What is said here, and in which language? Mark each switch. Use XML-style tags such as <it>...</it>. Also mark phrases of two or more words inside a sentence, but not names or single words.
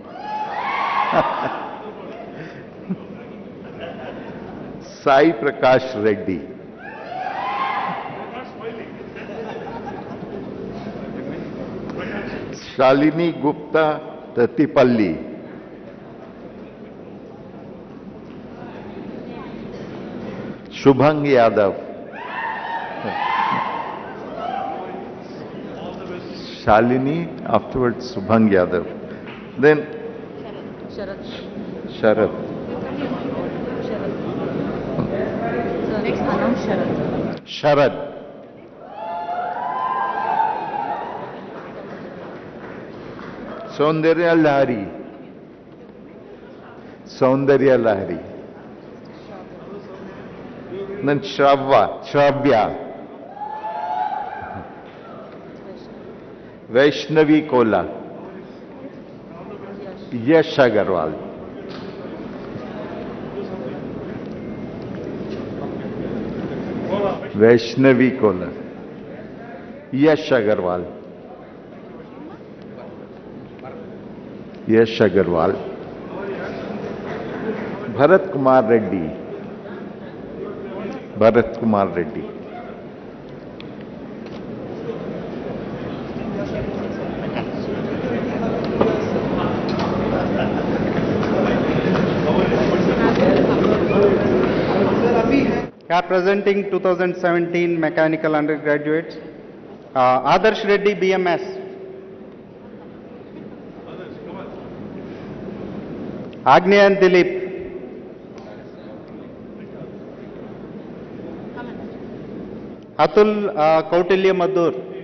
<en>Sai Prakash Reddy. Shalini Gupta Tatipalli. Shubhang Yadav. Shalini, afterwards Subhang Yadav. Then Sharad. Next announce Sharad. Sharad. Saundarya Lahari. Saundarya Lahari. Then Shravya. Vaishnavi Kola. Yash Agarwal. Vaishnavi Kola. Yash Agarwal. Yash Agarwal. Bharat Kumar Reddy. Bharat Kumar Reddy. Are presenting 2017 mechanical undergraduates. Adarsh Reddy, BMS. Agneyan Dilip. Atul Kautilya Madhur.</en>